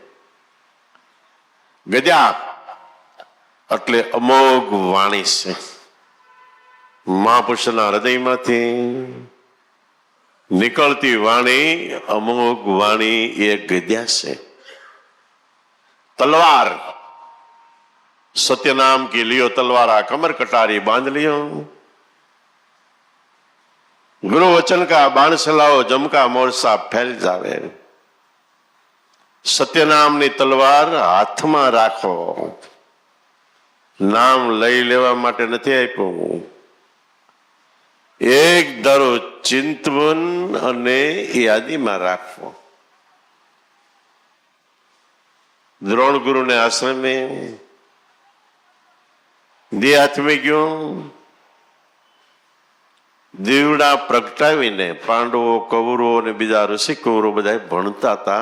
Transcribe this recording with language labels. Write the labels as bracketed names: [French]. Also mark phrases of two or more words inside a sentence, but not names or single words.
[Gujarati] ગજા એટલે અમોઘ વાણી છે. મહાપુરુષના હૃદયમાંથી નીકળતી વાણી, અમોઘ વાણી, એ ગદ્યા છે. [Hindi] તલવાર, सत्यनाम की लियो तलवारा कमर कटारी बांध लियो. गुरु वचन का बाण चलाओ, जमका मोरसा फैल जावे. [Gujarati] सत्यनाम ની તલવાર હાથમાં રાખો. નામ લઈ લેવા માટે નથી આપ્યું. એક ધારો ચિંતવન અને યાદીમાં રાખવો. દ્રોણ ગુરુ ને આશ્રમે દેહ હાથમાં ગયો, દીવડા પ્રગટાવીને પાંડવો, કૌરવો અને બીજા ઋષિ કૌરવો બધા ભણતા હતા.